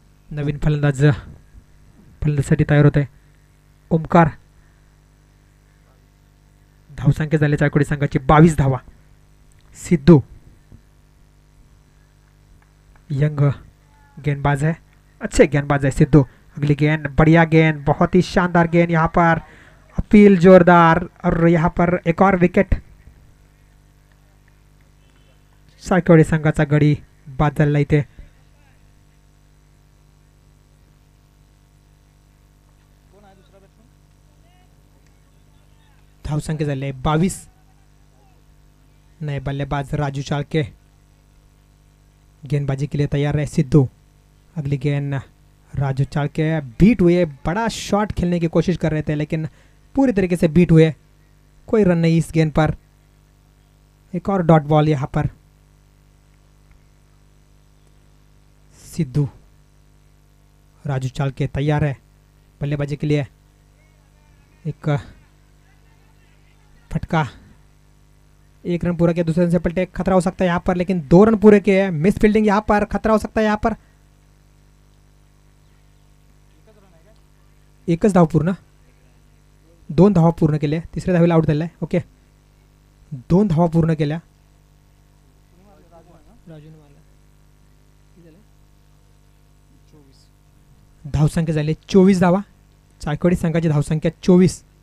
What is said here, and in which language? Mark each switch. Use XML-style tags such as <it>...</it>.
<mr>नवीन फलंदाजीसाठी तयार होत आहे ओमकार. धावसंख्या झाली चायकोडी संघाची 22 धावा.</mr> <hi>सिद्धू यंग गेंदबाज है, अच्छे गेंदबाज है सिद्धू. अगली गेंद बढ़िया गेंद, बहुत ही शानदार गेंद यहाँ पर. अपील जोरदार और यहाँ पर एक और विकेट.</hi> <mr>चायकोडी संघाचा गडी बाद झालेला इथे. धावसंख्या झाली 22.</mr> <hi>नए बल्लेबाज राजू चाळके गेंदबाजी के लिए तैयार है. सिद्धू अगली गेंद. राजू चाळके बीट हुए, बड़ा शॉट खेलने की कोशिश कर रहे थे लेकिन पूरी तरीके से बीट हुए. कोई रन नहीं इस गेंद पर. एक और डॉट बॉल यहाँ पर. सिद्धू राजू चाळके तैयार है बल्लेबाजी के लिए. एक फटका, 1 रन पूरा किया दूसरे से पलटे, खतरा हो सकता है यहाँ पर लेकिन 2 रन पूरे किए. मिस फील्डिंग यहाँ पर, खतरा हो सकता है यहाँ पर.</hi> <mr>एकच धाव पूर्ण, 2 धावा पूर्ण केल्या. तिसऱ्या धावेला आउट झालाय. ओके, 2 धावा पूर्ण केल्या. धावसंख्या झाली 24 धावा. चायकोडी संघाची धावसंख्या 24.</mr>